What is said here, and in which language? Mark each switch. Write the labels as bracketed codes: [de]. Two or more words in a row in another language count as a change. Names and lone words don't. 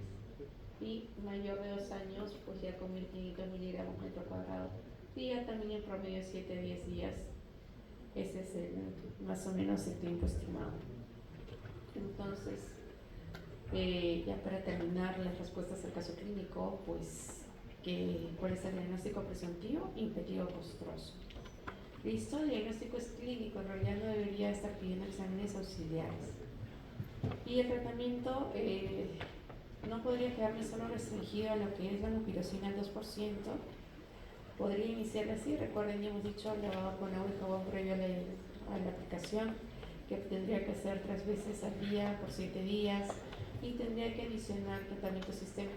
[es] Y mayor de 2 años, pues ya con 1500 miligramos metro cuadrado día, también en promedio 7 a 10 días. Ese es más o menos el tiempo estimado. Entonces, ya para terminar las respuestas al caso clínico, pues, ¿cuál es el diagnóstico presuntivo? Impetigo costroso. Listo, el diagnóstico es clínico, en realidad no debería estar pidiendo exámenes auxiliares. Y el tratamiento no podría quedarme solo restringido a lo que es la mupirocina al 2%. Podría iniciarla así, recuerden, ya hemos dicho, lavado con agua y jabón previo a la aplicación, que tendría que hacer 3 veces al día por 7 días, y tendría que adicionar tratamiento sistémico.